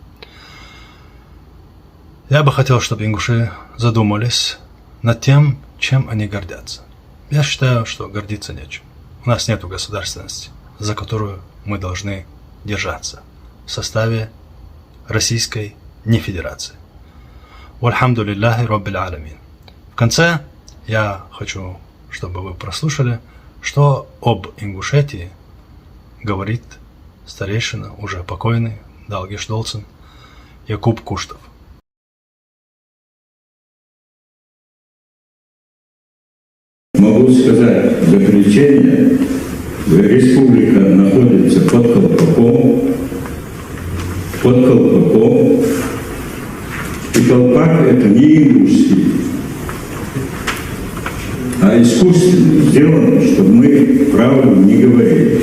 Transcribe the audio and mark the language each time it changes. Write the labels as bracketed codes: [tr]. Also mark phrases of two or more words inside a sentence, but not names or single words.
[ru] Я бы хотел, чтобы ингуши задумались над тем, чем они гордятся. Я считаю, что гордиться нечем. У нас нет государственности, за которую мы должны держаться в составе Российской не-федерации. [ar] والحمد لله رب العالمين. [ru] В конце я хочу, чтобы вы прослушали, что об Ингушетии говорит старейшина, уже покойный, Далгиш Долцин, Якуб Куштов. Могу сказать заключение, республика находится под колпаком, и колпак это не ингушский, а искусственно сделано, чтобы мы правду не говорили.